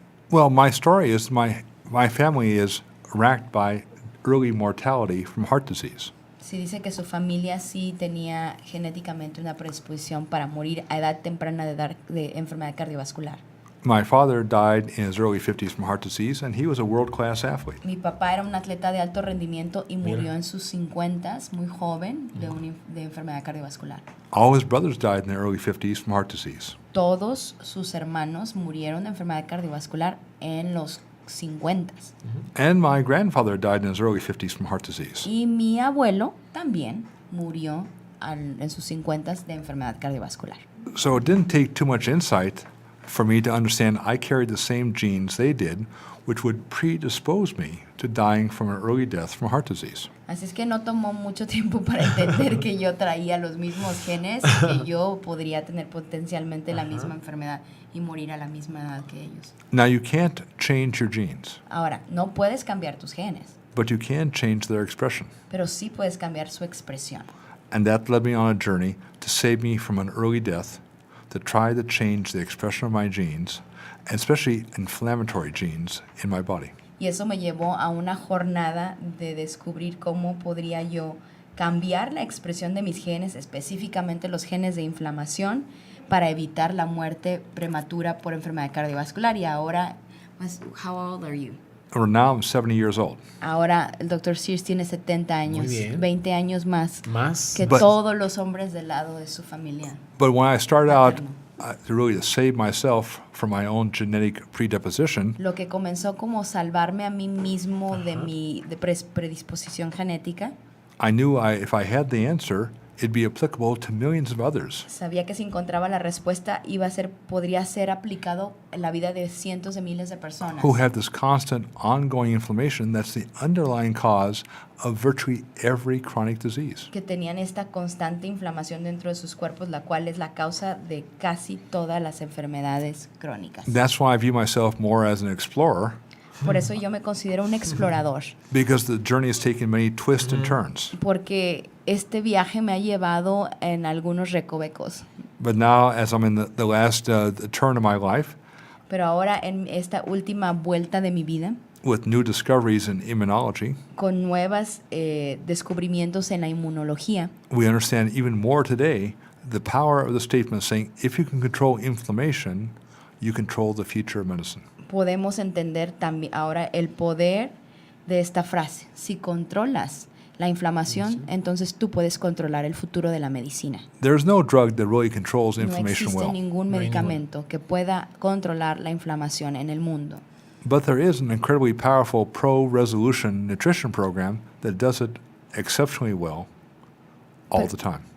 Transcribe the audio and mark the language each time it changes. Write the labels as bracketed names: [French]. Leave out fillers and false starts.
[English] Well, my story is my family is racked by early mortality from heart disease. [Spanish] Sí, dice que su familia sí tenía genéticamente una predisposición para morir a edad temprana de enfermedad cardiovascular. [English] My father died in his early 50s from heart disease, and he was a world-class athlete. [Spanish] Mi papá era un atleta de alto rendimiento y murió Mira. en sus 50s, muy joven, de enfermedad cardiovascular. [English] All his brothers died in their early 50s from heart disease. [Spanish] Todos sus hermanos murieron de enfermedad cardiovascular en los 50. [English] And my grandfather died in his early 50s from heart disease. [Spanish] Y mi abuelo también murió en sus 50 de enfermedad cardiovascular. [English] So it didn't take too much insight for me to understand I carried the same genes they did, which would predispose me to dying from an early death from heart disease. [Spanish] Así es que no tomó mucho tiempo para entender que yo traía los mismos genes y que yo podría tener potencialmente la misma enfermedad y morir a la misma edad que ellos. [English] Now, you can't change your genes, [Spanish] Ahora, no puedes cambiar tus genes, [English] but you can change their expression. [Spanish] pero sí puedes cambiar su expresión. [English] And that led me on a journey to save me from an early death, to try to change the expression of my genes, and especially inflammatory genes in my body. [Spanish] Y eso me llevó a una jornada de descubrir cómo podría yo cambiar la expresión de mis genes, específicamente los genes de inflamación, para evitar la muerte prematura por enfermedad cardiovascular. Y ahora, [English] how old are you? Or now I'm 70 years old. [Spanish] Ahora el Dr. Sears tiene 70 años, Muy bien. 20 años más que [English] But- [Spanish] todos los hombres del lado de su familia. [English] But when I started out to save myself from my own genetic predisposition, [Spanish] Lo que comenzó como salvarme a mí mismo de mi predisposición genética, [English] I knew if I had the answer, it'd be applicable to millions of others [Spanish] sabía que si encontraba la respuesta podría ser aplicado en la vida de cientos de miles de personas [English] who have this constant ongoing inflammation that's the underlying cause of virtually every chronic disease. [Spanish] que tenían esta constante inflamación dentro de sus cuerpos, la cual es la causa de casi todas las enfermedades crónicas. [English] That's why I view myself more as an explorer, [Spanish] Por eso yo me considero un explorador, [English] because the journey has taken many twists and turns. [Spanish] porque este viaje me ha llevado en algunos recovecos. [English] But now, as I'm in the last turn of my life, [Spanish] Pero ahora en esta última vuelta de mi vida, [English] with new discoveries in immunology, [Spanish] con nuevos descubrimientos en la inmunología, [English] we understand even more today the power of the statement saying, if you can control inflammation, you control the future of medicine. [Spanish] podemos entender también ahora el poder de esta frase. Si controlas la inflamación, entonces tú puedes controlar el futuro de la medicina. [English] There's no drug that really controls [Spanish] No [English] inflammation [Spanish] existe [English] well. [Spanish] ningún No hay medicamento que pueda controlar la inflamación en el mundo. [English] But there is an incredibly powerful pro-resolution nutrition program that does it exceptionally well all the time.